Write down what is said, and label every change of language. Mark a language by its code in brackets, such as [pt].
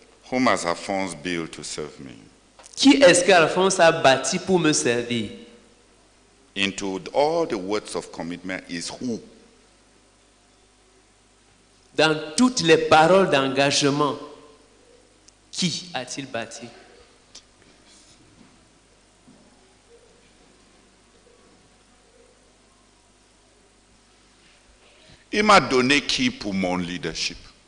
[en] Whom has Alphonse built to serve me? [fr] Qui est-ce qu'Alphonse a bâti pour me servir? [en] Into all the words of commitment is who? [fr] Dans toutes les paroles d'engagement, qui a-t-il bâti? Il m'a donné qui pour mon leadership?